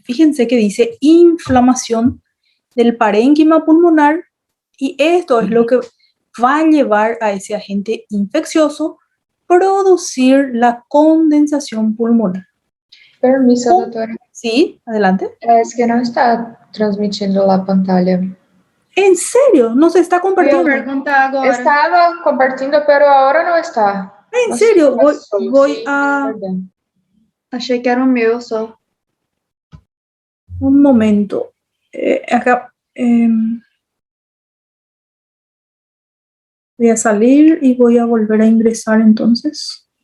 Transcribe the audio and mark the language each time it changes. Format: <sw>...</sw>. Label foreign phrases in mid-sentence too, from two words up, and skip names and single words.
<es>Fíjense que dice inflamación del parénquima pulmonar y esto es lo que va a llevar a ese agente infeccioso producir la condensación pulmonar. Permiso, doutora. Sí, adelante. Es que</es> <pt>não está transmitindo</pt> <es>la pantalla. ¿En serio? ¿No se está</es> <pt>Eu ia</pt> <es>compartiendo?</es> <pt>perguntar agora.</pt> <es>Estaba compartiendo, pero ahora no está. ¿En No sé serio? qué pasó. Voy Sí, a... perdón.</es> <pt>Achei que era o meu só.</pt> <es>Un momento. Acá... voy a salir y voy a volver a ingresar entonces.</es>